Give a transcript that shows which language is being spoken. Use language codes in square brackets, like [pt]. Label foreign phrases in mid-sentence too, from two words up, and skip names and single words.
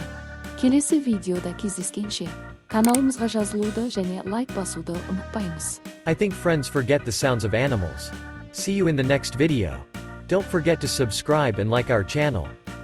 [kk] Келесі видеода кездескенше, каналымызға жазылуды және лайк басуды ұмытпаймыз. [en] I think friends forget the sounds of animals. See you in the next video. Don't forget to subscribe and like our channel.